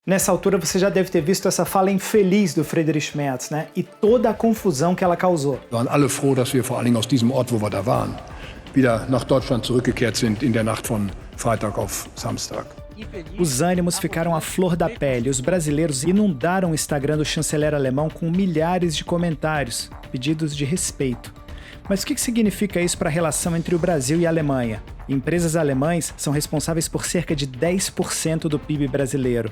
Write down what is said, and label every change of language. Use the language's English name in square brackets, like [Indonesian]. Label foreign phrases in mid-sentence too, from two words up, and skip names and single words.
[Portuguese] Nessa altura você já deve ter visto essa fala infeliz do Friedrich Merz, né? E toda a confusão que ela causou. [German] Wir waren alle froh, dass wir vor allen Dingen aus diesem Ort, wo wir da waren, wieder nach Deutschland zurückgekehrt sind in der Nacht von Freitag auf Samstag. [Portuguese] Os ânimos ficaram à flor da pele. Os brasileiros inundaram o Instagram do chanceler alemão com milhares de comentários, pedidos de respeito. Mas o que significa isso para a relação entre o Brasil e a Alemanha? Empresas alemãs são responsáveis por cerca de 10% do PIB brasileiro.